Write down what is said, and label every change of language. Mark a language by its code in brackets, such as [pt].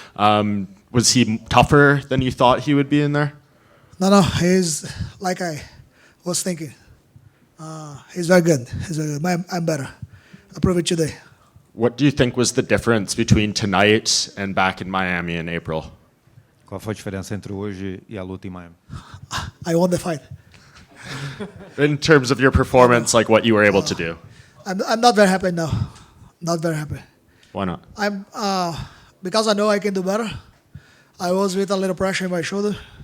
[en] Was he tougher than you thought he would be in there? No, he's like I was thinking. He's very good. I'm better. I prove it today. What do you think was the difference between tonight and back in Miami in April? [pt] Qual foi a diferença entre hoje e a luta em Miami? [en] I won the fight. In terms of your performance, like what you were able to do? I'm not very happy now. Not very happy. Why not? I'm because I know I can do better. I was with a little pressure in my shoulder.